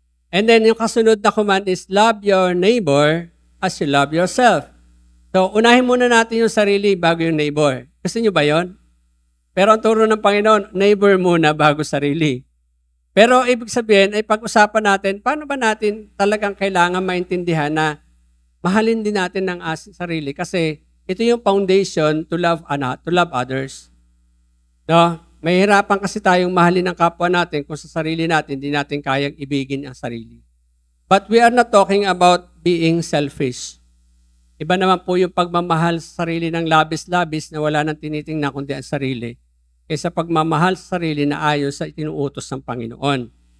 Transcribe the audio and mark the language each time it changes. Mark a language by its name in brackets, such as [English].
[English] And then, [Filipino] yung kasunod na [English] command is, love your neighbor as you love yourself. [Filipino] So, unahin muna natin yung sarili bago yung neighbor. Gusto nyo ba yon? Pero ang turo ng Panginoon, neighbor muna bago sarili. Pero ibig sabihin, ay pag-usapan natin, paano ba natin talagang kailangan maintindihan na mahalin din natin ng sarili? Kasi, ito yung [English] foundation to love others. [Filipino] No? Mahirapan kasi tayong mahalin ang kapwa natin kung sa sarili natin, hindi natin kayang ibigin ang sarili. [English] But we are not talking about being selfish. [Filipino] Iba naman po yung pagmamahal sa sarili ng labis-labis na wala nang tinitingnan kundi ang sarili, kaysa pagmamahal sa sarili na ayon sa itinuutos ng Panginoon.